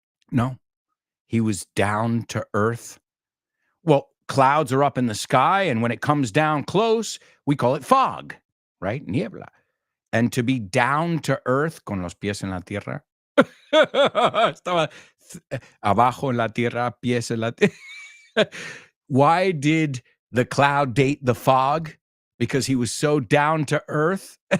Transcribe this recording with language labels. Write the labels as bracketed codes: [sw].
[en] No, he was down to earth. Well, clouds are up in the sky, and when it comes down close, we call it fog, right? [es] Niebla. [en] And to be down to earth, [es] con los pies en la tierra. Estaba abajo en la tierra, pies en la tierra. [en] Why did the cloud date the fog? Because he was so down to earth.